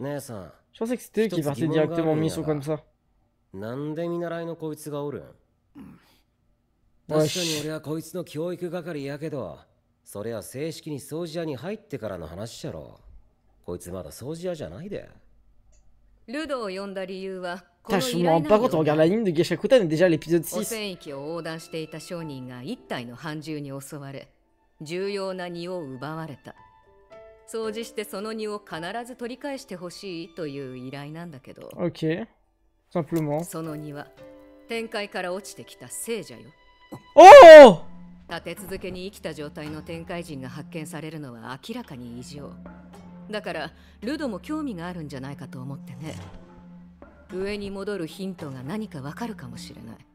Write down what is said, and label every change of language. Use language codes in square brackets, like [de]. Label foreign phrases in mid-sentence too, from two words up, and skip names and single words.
[fr] Je pensais que c'était eux qui partaient directement en mission comme ça. Putain, je me rends pas compte, on regarde l'anime de Gashakuta, on est déjà à l'épisode 6. Ok, simplement. Oh! [ja] 立て続けに生きた状態の天界人が発見されるのは明らかに異常。だからルドも興味があるんじゃないかと思ってね。上に戻るヒントが何かわかるかもしれない。